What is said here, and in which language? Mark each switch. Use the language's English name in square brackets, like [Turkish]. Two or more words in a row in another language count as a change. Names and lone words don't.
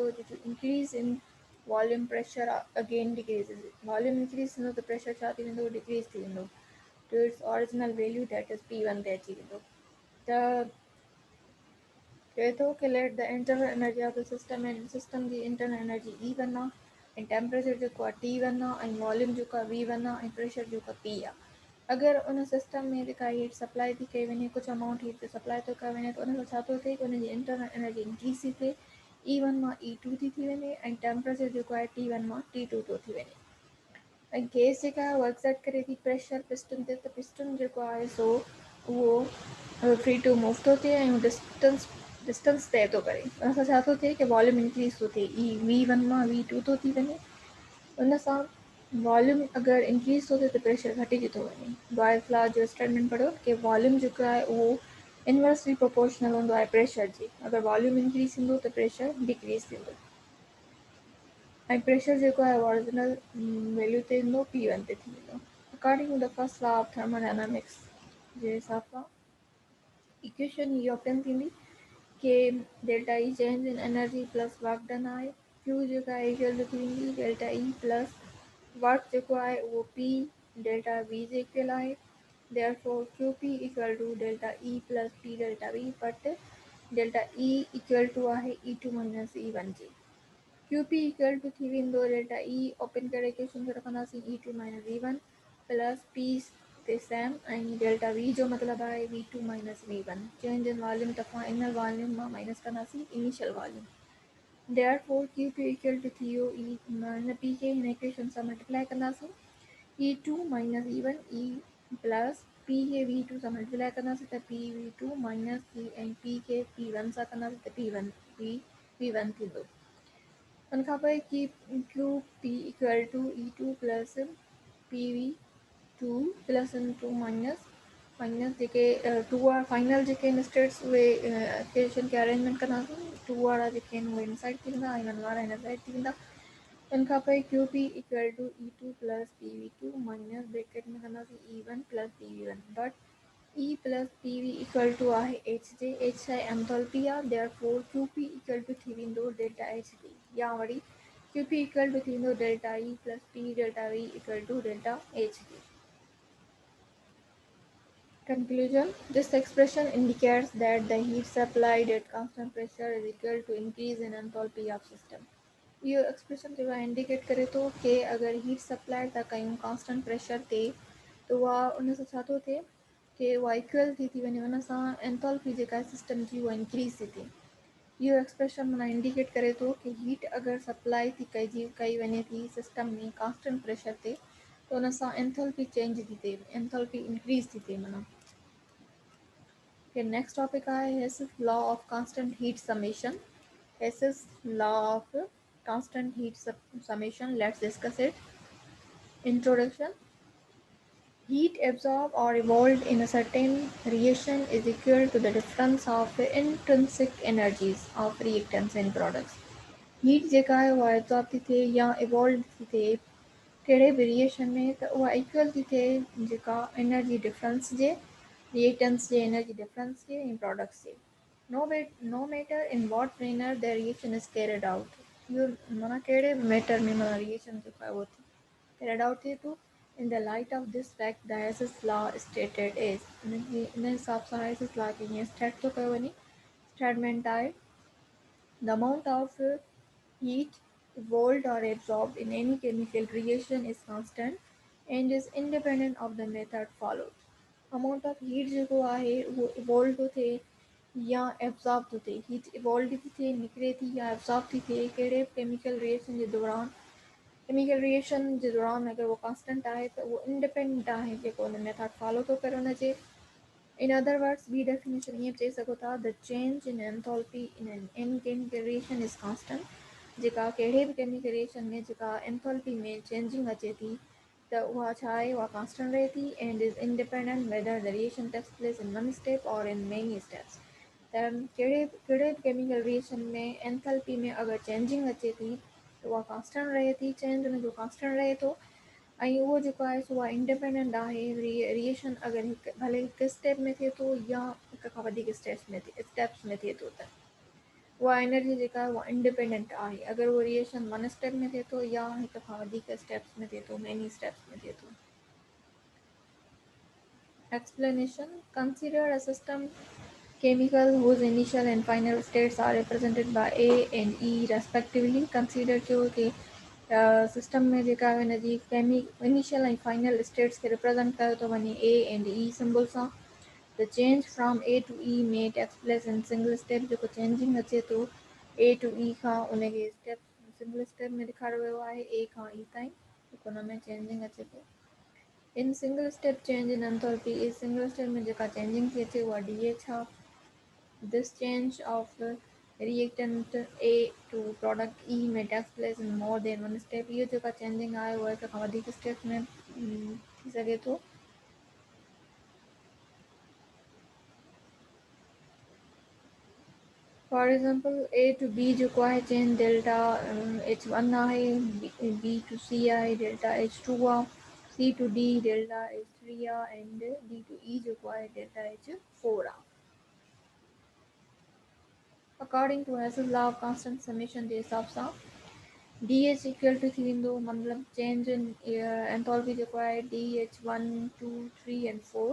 [English] Due to increase in volume, pressure again decreases. Volume increase [Sindhi] थींदो त pressure छा थी वेंदो decrease थी वेंदो [English] to its original value, that is [Sindhi] P1 ते अची वेंदो. The चए थो कि [English] let the internal energy of the system and system [Sindhi] जी [English] internal energy [Sindhi] E1 आहे ऐं temperature जेको आहे T1 आहे ऐं volume जेको आहे V1 आहे ऐं pressure जेको आहे P आहे. अगरि उन सिस्टम में जेका [English] heat supply [Sindhi] थी कई वञे कुझु [English] amount heat supply [Sindhi] थो कयो वञे त उन सां छा थो थिए कि उन जी [English] internal energy increase [Sindhi] थी थिए E1 मां E2 थी वञे ऐं टेम्परेचर जेको आहे T1 मां T2 थो थी वञे. ऐं गैस जेका आहे उहा एक्सर्ट करे थी [English] pressure piston [Sindhi] ते त पिस्टन जेको आहे सो उहो [English] free to move [Sindhi] थो थिए ऐं डिस्टेंस तय थो करे. उन सां छा थो थिए कि [English] volume increase [Sindhi] थो थिए V1 मां V2 थो थी वञे. उन सां वॉल्यूम अगरि इंक्रीज़ थो थिए त प्रेशर घटिजी थो वञे. बॉयल्स लॉ जो स्टेटमेंट पढ़ो कि वॉल्यूम जेको आहे उहो [English] inversely proportional [Sindhi] हूंदो आहे प्रेशर जी. अगरि [English] volume increase [Sindhi] थींदो त [English] pressure decrease [Sindhi] थींदो ऐं प्रेशर जेको आहे [English] original value [Sindhi] ते ईंदो P1 ते थी वेंदो. [English] according to the first law of thermodynamics [Sindhi] जे हिसाब सां [English] इक्वेशन हीअ ऑप्शन [Sindhi] थींदी कि [English] delta E change in energy plus work done आहे. [Sindhi] Q जेका आहे इक्वल थी वेंदी [English] delta E plus work [Sindhi] जेको आहे उहो [English] P delta V [Sindhi] जे इक्वल आहे. [English] Therefore QP equal to delta E plus P delta V, but delta E equal to आहे E2 minus E1 जे. QP equal to [Sindhi] थी वेंदो [English] delta E open [Sindhi] करे इक्वेशन खे रखंदासीं [English] E2 minus E1 plus P [Sindhi] ते सेम ऐं [English] delta V [Sindhi] जो मतिलबु आहे [English] V2 minus V1. change in volume [Sindhi] त [English] final volume [Sindhi] मां माइनस कंदासीं [English] initial volume. [Sindhi] Therefore [English] QP equal to [Sindhi] थी वियो हिन P खे हिन इक्वेशन सां मल्टीप्लाई कंदासीं [English] E2 minus E1 E plus P [Sindhi] खे V2 सां मल्टीप्लाई कंदासीं त [English] PV2 minus P [Sindhi] ऐं P खे P1 सां कंदासीं त P1 V1 थींदो. उन खां पोइ कि [English] QP equal to E2 plus PV2 plus N2 minus minus [Sindhi] जेके टू वारा फाइनल जेके [English] in states [Sindhi] उहे इक्वेशन खे अरेंजमेंट कंदासीं। टू वारा जेके आहिनि उहे इन साइड थी वेंदा ऐं वन वारा हिन साइड थी वेंदा। इन खां पोइ [English] QP equal to E2 plus PV2 minus bracket [Sindhi] में कंदासीं [English] E1 plus PV1 dot E plus PV equal to आहे एच जे एच आहे एंथैल्पी आहे देयरफॉर क्यू पी इक्वल टू [Sindhi] थी वेंदो [English] डेल्टा एच डी या वरी क्यू पी इक्वल टू [Sindhi] थी वेंदो [English] डेल्टा ई प्लस पी डेल्टा वी इक्वल टू डेल्टा एच डी। Conclusion: this expression indicates that the heat supplied at constant pressure is equal to increase in enthalpy of system. [Sindhi] इहो एक्सप्रेशन जो आहे इंडिकेट करे थो कि अगरि [English] heat supply [Sindhi] था कयूं [English] constant pressure [Sindhi] ते त उहा उन सां छा थो थिए कि उहा इक्वल थी वञे, उन सां एंथैल्पी जेका आहे सिस्टम जी उहा इंक्रीज़ थी थिए। इहो एक्सप्रेशन माना इंडिकेट करे थो कि हीट अगरि सप्लाई थी कई वञे थी सिस्टम में [English] constant pressure [Sindhi] ते त उन सां [English] enthalpy change [Sindhi] थी थिए, [English] enthalpy increase [Sindhi] थी थिए माना। [English] Okay, next topic is Hess's law of constant heat summation. Hess's law of constant heat summation. Let's discuss it. Introduction. Heat absorbed or evolved in a certain reaction is equal to the difference of the intrinsic energies of reactants and products. [Sindhi] Heat जेका है वो absorb थी थिए या evolved थी थिए कहिड़े बि रिएक्शन में त उहा इक्वल थी थिए जेका [English] energy difference [Sindhi] जे reactants जे [English] energy difference [Sindhi] जे ऐं प्रोडक्ट्स जे। [English] No matter in what manner the reaction is carried out. [Sindhi] इहो माना कहिड़े बि मैटर में माना रिएक्शन जेको आहे उहो [English] carried out [Sindhi] थिए थो। [English] In the light of this fact, the Hess's law stated is [Sindhi] इन हिसाब सां Hess's law खे हीअं स्टेट थो कयो वञे। [English] स्टेटमेंट आहे the amount of heat evolved or absorbed in any chemical reaction is constant and is independent of the method followed. Amount of heat [Sindhi] जेको आहे उहो evolve थो थिए या absorb थो थिए। हीट evolve थी थिए निकिरे थी या absorb थी थिए कहिड़े [English] chemical reaction [Sindhi] जे दौरान। [English] chemical reaction [Sindhi] जे दौरान अगरि उहो कांस्टेंट आहे त उहो इंडिपेंडेंट आहे जेको उन [English] method follow [Sindhi] थो करे उनजे। [English] In other words, [Sindhi] ॿी डेफिनेशन ईअं चई सघो था [English] the change in enthalpy in any chemical reaction is constant। [Sindhi] जेका कहिड़े बि [English] chemical reaction [Sindhi] में जेका एंथैल्पी में चेंजिंग अचे थी त उहा छा आहे उहा कांस्टेंट रहे थी [English] and is independent whether the reaction takes place in one step or in many steps। [Sindhi] त कहिड़े बि [English] chemical reaction [Sindhi] में एंथैल्पी में अगरि चेंजिंग अचे थी त उहा कांस्टेंट रहे थी, चेंज उनजो कांस्टेंट रहे थो ऐं उहो जेको आहे सो आहे इंडिपेंडेंट आहे। रिएक्शन अगरि भले हिकु स्टेप में थिए थो या हिक खां वधीक स्टेप्स में थिए थो त उहा एनर्जी जेका आहे उहा इंडिपेंडेंट आहे। अगरि उहो रिएक्शन [English] one step [Sindhi] में थिए थो या हिक खां वधीक स्टेप्स में थिए थो, [English] many steps [Sindhi] में थिए थो। [English] Explanation: Consider a system chemical whose initial and final states are represented by A and E respectively। [Sindhi] Consider कयो कि सिस्टम में जेका आहे हिनजी इनिशियल ऐं फाइनल स्टेट्स खे रिप्रेज़ेंट कयो थो वञे A and E सिंबल सां। [English] The change from A to E may takes place in single step। [Sindhi] जेको चेंजिंग अचे थो A to E खां उनखे स्टेप [English] single step [Sindhi] में ॾेखारियो वियो आहे A खां E ताईं जेको हुन में चेंजिंग अचे थो। [English] In single step change in enthalpy is single step [Sindhi] में जेका चेंजिंग थी अचे उहा DH आहे। [English] This change of reactant A to product E may take place in more than one step। [Sindhi] इहो जेका चेंजिंग आहे उहा हिक खां वधीक स्टेप में थी सघे थो। [English] for example [Sindhi] A to B जेको आहे [English] change delta H1 [Sindhi] आहे, B to C आहे [English] delta H2 [Sindhi] आहे, C to D [English] delta H3 [Sindhi] आहे [English] and D to E [Sindhi] जेको आहे [English] delta H4 [Sindhi] आहे। [English] According to Hess's law of constant summation [Sindhi] जे हिसाब सां [English] DH equal to [Sindhi] थी वेंदो मतलब [English] change in enthalpy [Sindhi] जेको आहे [English] DH1 2 3 and 4।